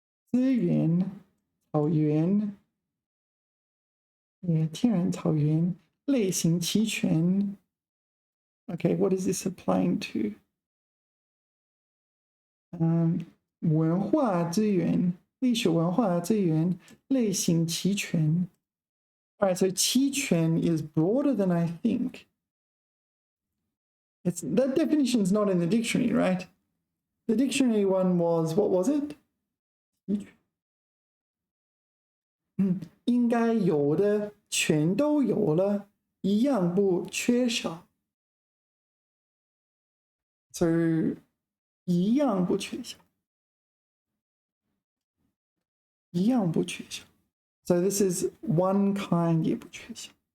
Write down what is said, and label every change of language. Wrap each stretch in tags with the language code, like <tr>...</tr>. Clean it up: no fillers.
<zh>资源草原 yeah, 天然草原类型齐全.</zh> <en>Okay, what is this applying to?</en> <zh>文化资源历史文化资源类型齐全.</zh> <en>All right, so 齐全 is broader than I think. that definition's not in the dictionary, right? The dictionary one was, what was it?</en> <zh>应该有的全都有了，一样不缺少。 So 一样不缺少，一样不缺少。</zh> <en>So this is one kind</en> <zh>也不缺少。</zh>